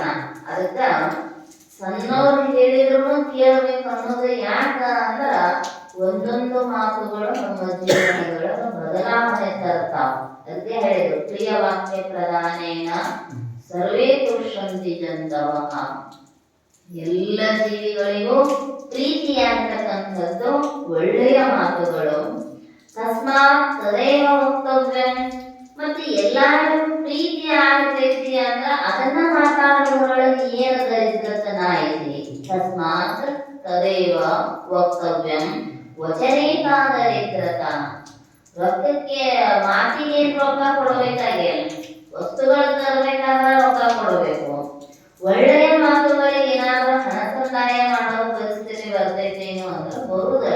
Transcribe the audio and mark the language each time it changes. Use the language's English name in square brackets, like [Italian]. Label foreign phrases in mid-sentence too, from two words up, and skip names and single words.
[Kannada] ಅದಕ್ಕ ಸಣ್ಣವ್ರು ಹೇಳಿದ್ರು ಕೇಳಬೇಕು ಅನ್ನೋದು ಯಾಕ ಅಂದ್ರ ಒಂದೊಂದು ಮಾತುಗಳು ನಮ್ಮ ಜೀವನದೊಳಗ ಬದಲಾವಣೆ ತರ್ತಾವ. ಅದಕ್ಕೆ ಹೇಳಿದ್ರು, [Sanskrit] ಪ್ರಿಯ ವಾಕ್ಯ ಪ್ರಧಾನೇನ ಸರ್ವೇ ತುಷ್ಯಂತಿ ಜಂತವಃ. [Kannada] ಎಲ್ಲ ಜೀವಿಗಳಿಗೂ ಪ್ರೀತಿಯಾಗ್ತಕ್ಕಂಥದ್ದು ಒಳ್ಳೆಯ ಮಾತುಗಳು. [Sanskrit] ತಸ್ಮಾತ್ ತದೇವ ವಕ್ತವ್ಯಂ. [Kannada] ಮತ್ತೆ ಎಲ್ಲಾರಿಗೂ ಪ್ರೀತಿ ಆಗ್ತೈತಿ ಅಂದ್ರ ಅದನ್ನ ಮಾತಾಡೋದ್ರೊಳಗೆ ಏನು ದರಿದ್ರತನ ಐತಿ. [Sanskrit] ತಸ್ಮಾತ್ ತದೇವ ವಕ್ತವ್ಯಂ ವಚನೇಕ ದರಿದ್ರತ. [Kannada] ರೊಕ್ಕಕ್ಕೆ ಮಾತಿಗೆ ಏನ್ ರೊಕ್ಕ ಕೊಡಬೇಕಾಗಿಲ್ಲ, ವಸ್ತುಗಳು ತರಬೇಕಾದ್ರೆ ರೊಕ್ಕ ಕೊಡಬೇಕು. ಒಳ್ಳೆಯ ಮಾತುಗಳಿಗೆ ಏನಾದ್ರೂ ಹಣ ಸಂದಾಯ ಮಾಡೋ ಪರಿಸ್ಥಿತಿ ಬರ್ತೈತೇನು ಅಂದ್ರೆ ಬರುವುದಲ್ಲ.